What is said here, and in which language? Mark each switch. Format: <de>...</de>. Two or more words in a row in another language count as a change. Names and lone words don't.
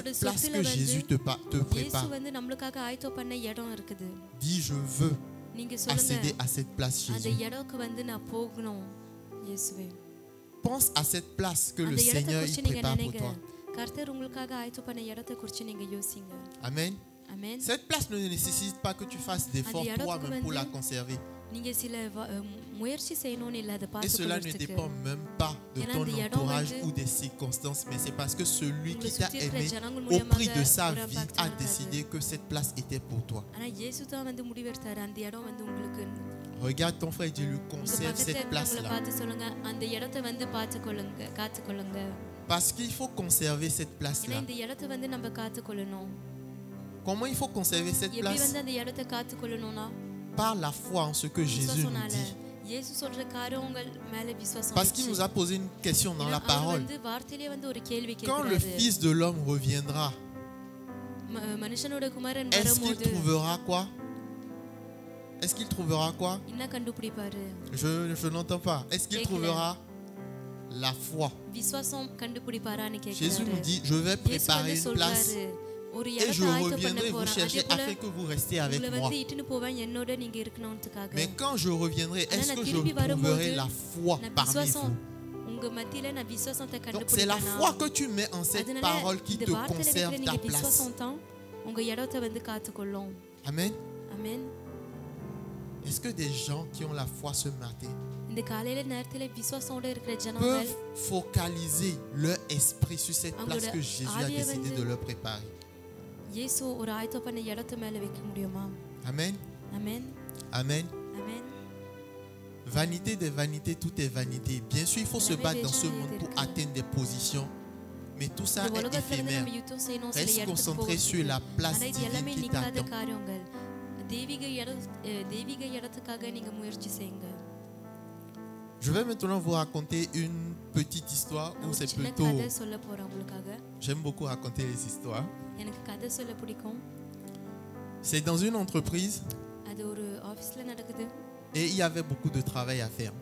<fr>cette le place sottile que Jésus te</fr> <ta>இயேசு</ta> <fr>prépare.</fr> <ta>வந்து நம்மளுக்காக ஆயத்தம் பண்ண இடம் இருக்குது.</ta> <fr>Dis, je veux</fr> <ta>நீங்க</ta> <fr>accéder</fr> <ta>சொல்லுங்க</ta> <fr>à cette place,</fr> <ta>அந்த</ta> <fr>Jésus.</fr> <ta>இடத்துக்கு வந்து நான் போகணும் இயேசுவே.</ta> <fr>Pense à cette place que le</fr> <ta>அந்த இடத்தை</ta> <fr>Seigneur</fr> <ta>குறிச்சு</ta> <fr>il</fr> <ta>நீங்க</ta> <fr>prépare pour</fr> <ta>நினைங்க.</ta> <fr>toi.</fr> <ta>கர்த்தர் உங்களுக்காக ஆயத்தம் பண்ண இடத்தை குறிச்சு நீங்க யோசிங்க.</ta> <fr>Amen.</fr> <ta>ஆமென்.</ta> <fr>Cette place ne nécessite pas que tu fasses d'efforts</fr> <ta>இடத்துக்கு</ta> <fr>toi-même pour</fr> <ta>வந்து</ta> <fr>la conserver.</fr> <ta>நீங்க சில முயற்சி செய்யணும்னு இல்ல அதை</ta> <fr>Et</fr> <ta>பார்த்து</ta> <fr>cela ne</fr> <ta>கொள்றதுக்கு.</ta> <fr>dépend même pas de</fr> <ta>ஏன்னா</ta> <fr>ton</fr> <ta>அந்த இடம்</ta> <fr>entourage</fr> <ta>வந்து</ta> <fr>ou des circonstances, mais c'est parce que celui qui</fr> <ta>உங்களை</ta> <fr>t'a</fr> <ta>சுத்தி இருக்கிற</ta> <fr>aimé</fr> <ta>ஜனங்கள்</ta> <fr>au prix</fr> <ta>மூலமாக</ta> <fr>de sa</fr> <ta>ஒரு</ta> <fr>vie</fr> <ta>impact</ta> <fr>a</fr> <ta>இருக்காது.</ta> <fr>décidé que cette place était pour toi.</fr> <ta>ஆனா இயேசு தான் வந்து முடிவெடுத்தாரு அந்த இடம் வந்து உங்களுக்கு.</ta> <fr>Regarde ton frère et dis-lui,</fr> <ta>உங்க</ta> <fr>conserve</fr> <ta>பக்கத்துல</ta> <fr>cette</fr> <ta>இருக்கிறவங்கள</ta> <fr>place-là.</fr> <ta>பார்த்து சொல்லுங்க அந்த இடத்தை வந்து பார்த்துக்கொள்ளுங்க காத்துக்கொள்ளுங்க.</ta> <fr>Parce qu'il faut conserver cette</fr> <ta>ஏன்னா</ta> <fr>place-là.</fr> <ta>இந்த இடத்தை வந்து நம்ம காத்துக்கொள்ளணும்.</ta> <fr>Comment il faut conserver cette</fr> <ta>எப்படி</ta> <fr>place?</fr> <ta>வந்து அந்த இடத்தை காத்துக்கொள்ளணும்னா</ta> <fr>Par la foi en ce que Jésus nous</fr> <ta>விசுவாசனால.</ta> <fr>dit.</fr> <ta>இயேசு சொல்ற காரியங்கள் மேல விசுவாசம்</ta> <fr>Parce qu'il nous a posé une question dans la</fr> <ta>அவர்</ta> <fr>parole.</fr> <ta>வந்து வார்த்தையிலே வந்து ஒரு கேள்வி</ta> <fr>Quand le</fr> <ta>கேட்கிறாரு.</ta> <fr>Fils de l'homme reviendra,</fr> <ta>மனுஷனோட குமாரன்</ta> <fr>est-ce qu'il</fr> <ta>வரும்போது</ta> <fr>trouvera quoi? Est-ce qu'il trouvera quoi?</fr> <ta>என்ன கண்டுபிடிப்பாரு?</ta> <fr>Je n'entends pas. Est-ce qu'il Kékela. trouvera la foi?</fr> <ta>விசுவாசம் கண்டுபிடிப்பாரான்னு</ta> <fr>Jésus nous</fr> <ta>கேட்கிறாரு.</ta> <fr>dit, je vais</fr> <ta>இயேசு</ta> <fr>préparer</fr> <ta>வந்து</ta> <fr>une place</fr> <ta>சொல்றாரு ஒரு</ta> <fr>et</fr> <ta>இடத்தை</ta> <fr>je</fr> <ta>ஆயத்தம் பண்ண</ta> <fr>reviendrai vous</fr> <ta>போறேன்.</ta> <fr>chercher</fr> <ta>அதே போல</ta> <fr>afin que vous restiez avec</fr> <ta>உங்களை</ta> <fr>moi.</fr> <ta>வந்து இட்டுன்னு போவேன் என்னோட நீங்க இருக்கணும்ன்றதுக்காக.</ta> <fr>Mais quand je reviendrai, est-ce</fr> <ta>நான்</ta> <fr>que je</fr> <ta>திரும்பி வரும்போது</ta> <fr>trouverai la foi</fr> <ta>நான்</ta> <fr>parmi</fr> <ta>விசுவாசம்</ta> <fr>vous?</fr> <ta>உங்க மத்தியில நான் விசுவாசத்தை</ta> <fr>Donc c'est la foi</fr> <ta>கண்டுபிடிப்பேன்.</ta> <fr>que tu mets en cette</fr> <ta>அதனால</ta> <fr>parole qui</fr> <ta>இந்த</ta> <fr>te</fr> <ta>வார்த்தையில இருக்கிற</ta> <fr>conserve ta</fr> <ta>நீங்க</ta> <fr>place.</fr> <ta>விசுவாசம் தான் உங்க இடத்தை வந்து காத்துக்கொள்ளும்.</ta> <fr>Amen.</fr> <ta>ஆமென்.</ta> <fr>Est-ce que des gens qui ont la foi ce matin</fr> <ta>இந்த காலையில நேரத்துல விசுவாசத்தோட இருக்கிற ஜனங்கள்</ta> <fr>peuvent focaliser leur esprit sur cette place</fr> <ta>அவங்களோட</ta> <fr>que Jésus a</fr> <ta>ஆவியை</ta> <fr>décidé</fr> <ta>வந்து</ta> <fr>de leur préparer?</fr> <ta>இயேசு ஒரு ஆயத்தம் பண்ண இடத்து மேல வைக்க முடியுமா?</ta> <fr>Amen.</fr> <ta>ஆமென்.</ta> <fr>Amen.</fr> <ta>ஆமென்.</ta> <fr>Vanité des vanités, tout est vanité. Bien sûr, il faut se Jamais battre dans des ce gens monde pour étaient atteindre des positions. Mais tout ça</fr> <ta>இந்த</ta> <fr>est</fr> <ta>உலகத்துல வந்து</ta> <fr>éphémère.</fr> <ta>நம்ம யுத்தம் செய்யணும் சில</ta> <fr>Reste</fr> <ta>இடத்துக்கு</ta> <fr>concentré sur la</fr> <ta>போகிறதுக்கு.</ta> <fr>place</fr> <ta>ஆனா இது</ta> <fr>divine</fr> <ta>எல்லாமே</ta> <fr>qui</fr> <ta>நிக்காத</ta> <fr>t'attend.</fr> <ta>காரியங்கள். தெய்வீக இடத்துக்காக நீங்க முயற்சி செய்யுங்க.</ta> <fr>Je vais maintenant vous raconter une petite histoire</fr> <ta>நான்</ta> <fr>où</fr> <ta>ஒரு</ta> <fr>c'est</fr> <ta>சின்ன</ta> <fr>plutôt...</fr> <ta>கதை சொல்ல போறேன் உங்களுக்காக.</ta> <fr>J'aime beaucoup raconter les histoires.</fr> <ta>எனக்கு கதை சொல்ல பிடிக்கும்.</ta> <fr>C'est dans une entreprise</fr> <ta>அது ஒரு ஆஃபீஸில் நடக்குது.</ta> <fr>et il y avait beaucoup de travail à faire.</fr>